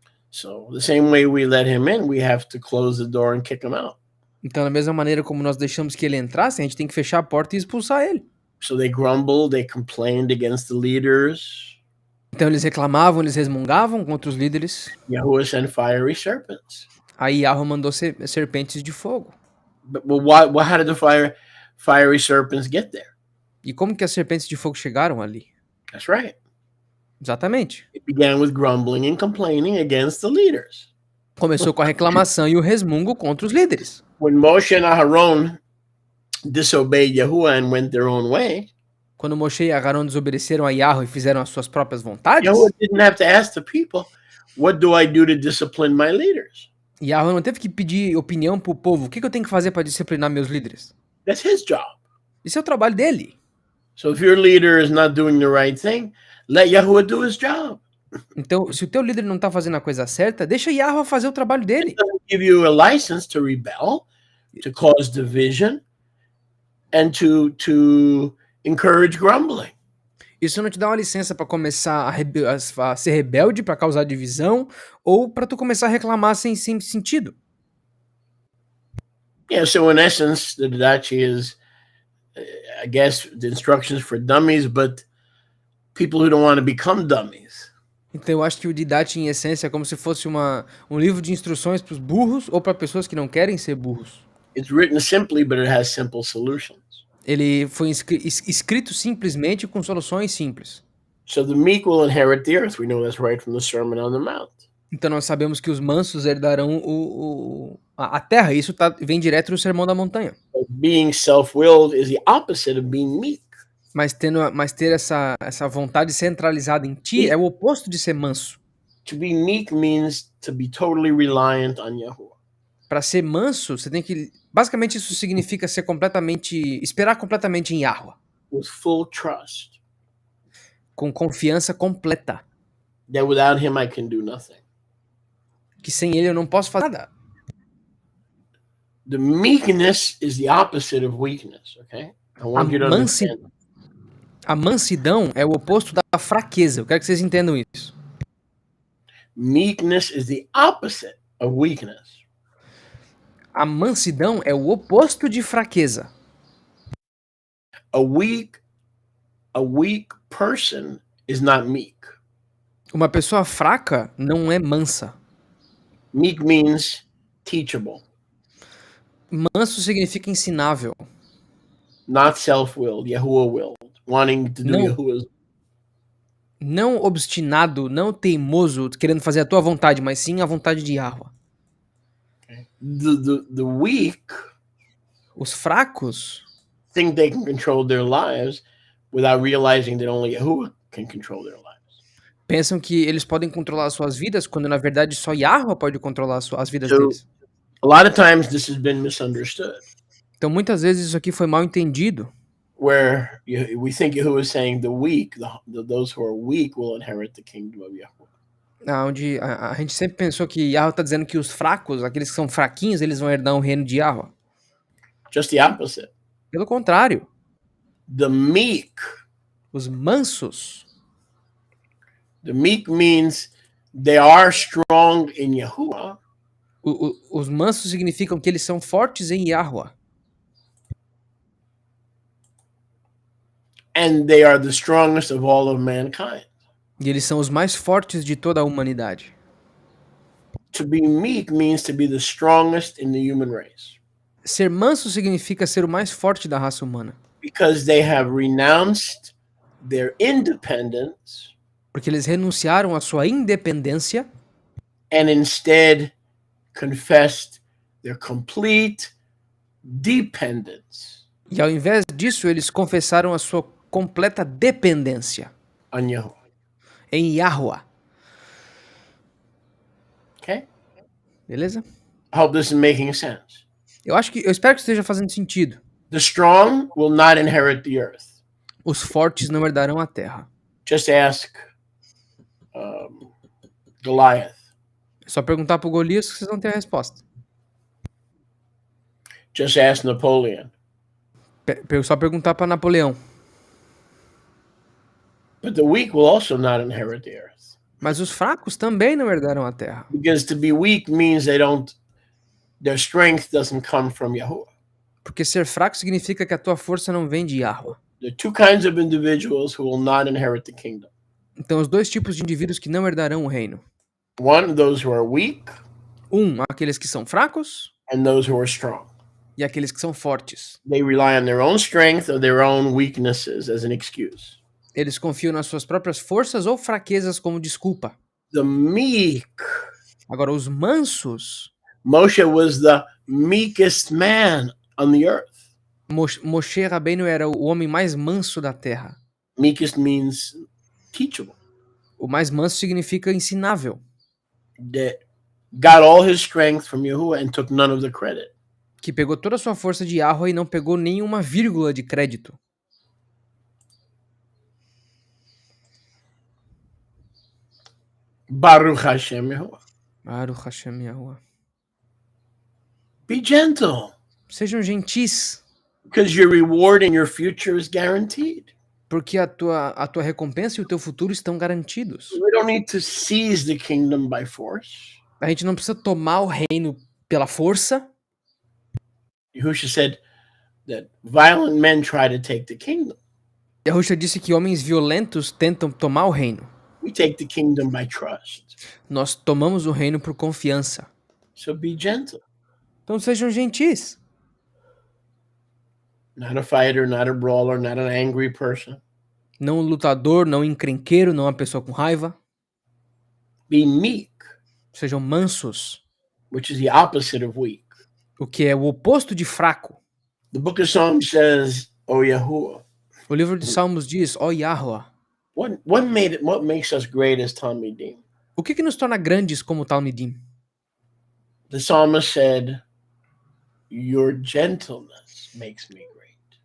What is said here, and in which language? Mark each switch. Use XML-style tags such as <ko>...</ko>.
<en>So the same way we let him in, we have to close the door and kick him out.</en> <pt>Então, da mesma maneira como nós deixamos que ele entrasse, a gente tem que fechar a porta e expulsar ele.</pt> <en>So they grumbled, they complained against the leaders.</en> <pt>Então eles reclamavam, eles resmungavam contra os líderes.</pt> <en>Yahuwah sent fiery serpents.</en> <pt>Aí Yahweh mandou serpentes de fogo.</pt> <en>But how did the fiery serpents get there?</en> <pt>E como que as serpentes de fogo chegaram ali?</pt> <en>That's right.</en> <pt>Exatamente.</pt> <en>It began with grumbling and complaining against the leaders.</en> <pt>Começou com a reclamação e o resmungo contra os líderes.</pt> <en>When Moshe and Aharon disobeyed Yahuwah and went their own way,</en> <pt>Quando Moshe e Aharon desobedeceram a Yahweh e fizeram as suas próprias vontades,</pt> <en>Yahuwah didn't have to ask the people, what do I do to discipline my leaders?</en> <pt>Yahweh não teve que pedir opinião pro povo. O que eu tenho que fazer para disciplinar meus líderes?</pt> <en>That's his job.</en> <pt>Isso é o trabalho dele.</pt> <en>So if your leader is not doing the right thing, let Yahuwah do his job.</en> <pt>Então, se o teu líder não tá fazendo a coisa certa, deixa Yahweh fazer o trabalho dele.</pt> <en>It doesn't give you a license to rebel, to cause division, and to encourage grumbling.</en> <pt>Isso não te dá uma licença para começar a ser rebelde, para causar divisão, ou para tu começar a reclamar sem sentido.</pt> <en>Yeah, so in essence, the Didache is, I guess, the instructions for dummies, but people who don't want to become dummies.</en> <pt>Então eu acho que o Didache, em essência, é como se fosse um livro de instruções para os burros ou para pessoas que não querem ser burros.</pt> <en>It's written simply, but it has simple solutions.</en> <pt>Ele foi escrito simplesmente com soluções simples.</pt> <en>So the meek will inherit the earth. We know that's right from the Sermon on the Mount.</en> <pt>Então nós sabemos que os mansos herdarão a terra. Isso vem direto do Sermão da Montanha.</pt> <en>But being self-willed is the opposite of being meek.</en> <pt>Mas ter essa vontade centralizada em ti é o oposto de ser manso.</pt> <en>To be meek means to be totally reliant on Yahuwah.</en> <pt>Para ser manso, você tem que... Basicamente isso significa esperar completamente em Yahweh.</pt> <en>With full trust.</en> <pt>Com confiança completa.</pt> <en>That without him I can do nothing.</en> <pt>Que sem ele eu não posso fazer nada.</pt> <en>The meekness is the opposite of weakness, okay? I want you to understand.</en> <pt>A mansidão é o oposto da fraqueza. Eu quero que vocês entendam isso.</pt> <en>Meekness is the opposite of weakness.</en> <pt>A mansidão é o oposto de fraqueza.</pt> <en>A weak person is not meek.</en> <pt>Uma pessoa fraca não é mansa.</pt> <en>Meek means teachable.</en> <pt>Manso significa ensinável.</pt> <en>Not self-willed, Yahuwah-willed, wanting to do Yahuwah's.</en> <pt>Não obstinado, não teimoso, querendo fazer a tua vontade, mas sim a vontade de Yahweh.</pt> <en>The weak,</en> <pt>os fracos,</pt> <en>think they can control their lives without realizing that only Yahuwah can control their lives.</en> <pt>Pensam que eles podem controlar as suas vidas, quando na verdade só Yahweh pode controlar as vidas deles.</pt> <en>A lot of times this has been misunderstood.</en> <pt>Então muitas vezes isso aqui foi mal entendido.</pt> <en>Where we think Yahuwah is saying the weak, those who are weak will inherit the kingdom of Yahuwah.</en> <pt>Onde a gente sempre pensou que Yahweh está dizendo que os fracos, aqueles que são fraquinhos, eles vão herdar o reino de Yahweh.</pt> <en>Just the opposite.</en> <pt>Pelo contrário.</pt> <en>The meek.</en> <pt>Os mansos.</pt> <en>The meek means they are strong in Yahuwah.</en> <pt>Os mansos significam que eles são fortes em Yahweh.</pt> <en>And they are the strongest of all of mankind.</en> <pt>E eles são os mais fortes de toda a humanidade.</pt> <en>To be meek means to be the strongest in the human race</en> <pt>Ser manso significa ser o mais forte da raça humana,</pt> <en>because they have renounced their independence</en> <pt>porque eles renunciaram à sua independência</pt> <en>and instead confessed their complete dependence</en> <pt>e, ao invés disso, eles confessaram a sua completa dependência</pt> <en>on Yahuwah.</en> <pt>em Yahuwah.</pt> <en>Okay?</en> <pt>Beleza?</pt> <en>I hope this is making sense.</en> <pt>Eu espero que esteja fazendo sentido.</pt> <en>The strong will not inherit the earth.</en> <pt>Os fortes não herdarão a terra.</pt> <en>Just ask Goliath.</en> <pt>É só perguntar pro Golias que vocês vão ter a resposta.</pt> <en>Just ask Napoleon.</en> <pt>Só perguntar para Napoleão.</pt> <en>But the weak will also not inherit the earth.</en> <pt>Mas os fracos também não herdarão a terra.</pt> <en>Because to be weak means their strength doesn't come from Yahuwah.</en> <pt>Porque ser fraco significa que a tua força não vem de Yahuwah.</pt> <en>There are two kinds of individuals who will not inherit the kingdom.</en> <pt>Então, os dois tipos de indivíduos que não herdarão o reino.</pt> <en>One, those who are weak,</en> <pt>Aqueles que são fracos,</pt> <en>and those who are strong.</en> <pt>e aqueles que são fortes.</pt> <en>They rely on their own strength or their own weaknesses as an excuse.</en> <pt>Eles confiam nas suas próprias forças ou fraquezas como desculpa.</pt> <en>The meek.</en> <pt>Agora, os mansos,</pt> <en>Moshe was the meekest man on the earth.</en> <pt>Moshe Rabbeinu era o homem mais manso da terra.</pt> <en>Meekest means teachable.</en> <pt>O mais manso significa ensinável.</pt> <en>That got all his strength from Yahuwah and took none of the credit.</en> <pt>Que pegou toda a sua força de Yahuwah e não pegou nenhuma vírgula de crédito.</pt> <he>Baruch Hashem Yahuwah. Baruch Hashem Yahuwah.</he> <en>Be gentle.</en> <pt>Sejam gentis,</pt> <en>because your reward in your future is guaranteed.</en> <pt>porque a tua recompensa e o teu futuro estão garantidos.</pt> <en>We don't need to seize the kingdom by force.</en> <pt>A gente não precisa tomar o reino pela força.</pt> <en>Yahushua said that violent men try to take the kingdom.</en> <pt>Yahushua disse que homens violentos tentam tomar o reino.</pt> <en>We take the kingdom by trust.</en> <pt>Nós tomamos o reino por confiança.</pt> <en>So be gentle.</en> <pt>Então sejam gentis.</pt> <en>Not a fighter, not a brawler, not an angry person.</en> <pt>Não um lutador, não um encrenqueiro, não uma pessoa com raiva.</pt> <en>Be meek,</en> <pt>Sejam mansos,</pt> <en>which is the opposite of weak.</en> <pt>o que é o oposto de fraco.</pt> <en>The book of Psalms says, O Yahuwah.</en> <pt>O livro de Salmos diz, ó Yahuwah.</pt> <en>What makes us great as Talmidim?</en> <pt>O que nos torna grandes como Talmidim?</pt> <en>The psalmist said, your gentleness makes me great.</en>